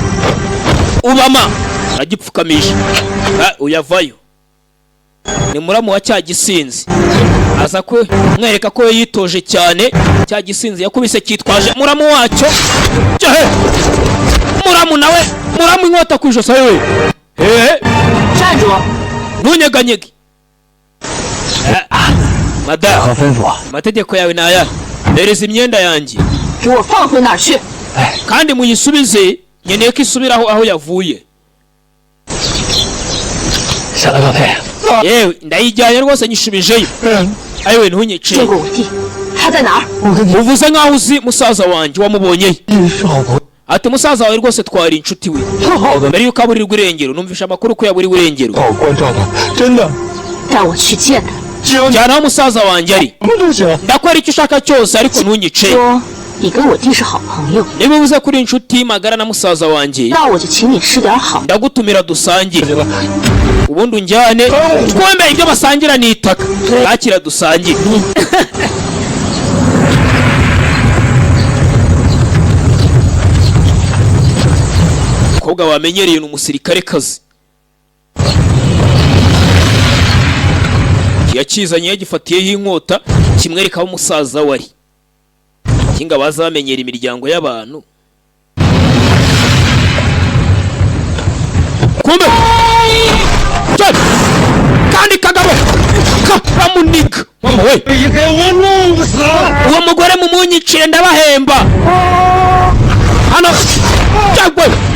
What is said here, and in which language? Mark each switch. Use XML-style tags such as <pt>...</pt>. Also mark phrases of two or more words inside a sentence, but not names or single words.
<rw>Ubama aragipfukamisha. Uyavayo. Ni muramu wa cya gisinzi. Aza ko mwereka ko yitoje cyane. Cya gisinzi yakubise kitwaje muramu wacyo. Cyahe. Muramu nawe, muramu inkota kwijosa yewe.</rw> <zh>站住！</zh> <rw>Ntunyeganyege. Madam,</rw> <zh>何吩咐？</zh> <rw>amategeko yawe ni aya. Ndereza imyenda yanjye.</rw> <zh>给我放回哪儿去？</zh> <rw>Kandi muyisubize nkeneye ko isubiraho aho yavuye.</rw> <zh>小的高飞，</zh> <rw>Yewe ndayijyanye rwose nyishubijeyo. Ayiwe ntunyice.</rw> <zh>见过我弟，他在哪儿？</zh> <rw>Uvuze nkaho uzi musaza wanjye wamubonye.</rw> <zh>是好朋友，</zh> <rw>Ati musaza wawe rwose twari inshuti we.</rw> <zh>特好的，</zh> <rw>Mbere yuko aburirwa irengero numvisha amakuru ko yaburiwe irengero.</rw> <zh>把我关照他，真的，带我去见他，只要你</zh> <rw>Jyana aho musaza wanjye ari.</rw> <zh>什么都行。</zh> <rw>Ndakora icyo ushaka cyose ariko ntunyice.</rw> <zh>说你跟我弟是好朋友，</zh> <rw>Niba uvuze kuri inshuti magara na musaza wanjye,</rw> <zh>那我就请你吃点好。</zh> <rw>ndagutumira dusangire. Ubundi unjyane twembe ibyo basangira ni itaka. Bakira dusangire. Kobwa wamenyereye umusirikare kazi. Yakizanye yagifatiyeho inkota kimwereka aho umusaza wari. Kinga baza bamenyera imiryango y'abantu. Kumbe Cyane kandi kagabo karamuniga mama we</rw> <zh>你给我弄死！</zh> <rw>uwo mugore mumunyiciye ndabahemba hano cyagwe</rw>